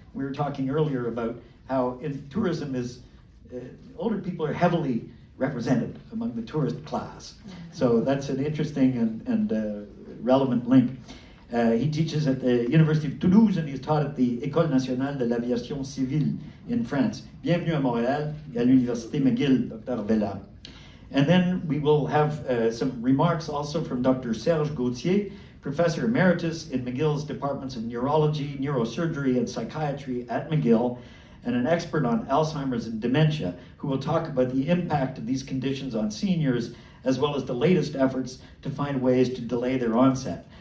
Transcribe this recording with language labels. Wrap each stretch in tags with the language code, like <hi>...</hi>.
<en>We were talking earlier about how in tourism older people are heavily represented among the tourist class. So that's an interesting and relevant link. He teaches at the University of Toulouse and he's taught at the École nationale de l'aviation civile in France.</en> <fr>Bienvenue à Montréal et à l'Université McGill, Dr. Vella.</fr> <en>And then we will have some remarks also from Dr. Serge Gauthier, Professor Emeritus in McGill's Departments of Neurology, Neurosurgery, and Psychiatry at McGill, and an expert on Alzheimer's and dementia, who will talk about the impact of these conditions on seniors, as well as the latest efforts to find ways to delay their onset.</en>